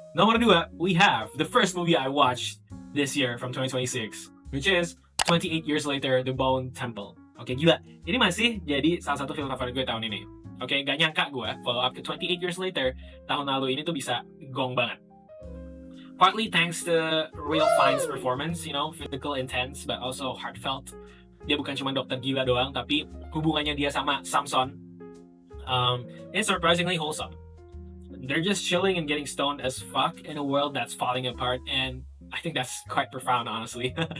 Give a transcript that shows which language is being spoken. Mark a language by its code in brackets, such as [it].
[en] Nomor 2, we have the first movie I watched this year from 2026, which is 28 Years Later, The Bone Temple. [id] Oke, gila. Ini masih jadi salah satu film favorit gue tahun ini. Oke, gak nyangka gue follow up ke 28 years later, tahun lalu ini tuh bisa gong banget. [en] Partly thanks to Real Fiennes' performance, you know, physical intense but also heartfelt. [id] Dia bukan cuma dokter gila doang, tapi hubungannya dia sama Samson [en] is surprisingly wholesome. They're just chilling and getting stoned as fuck in a world that's falling apart, and I think that's quite profound, honestly.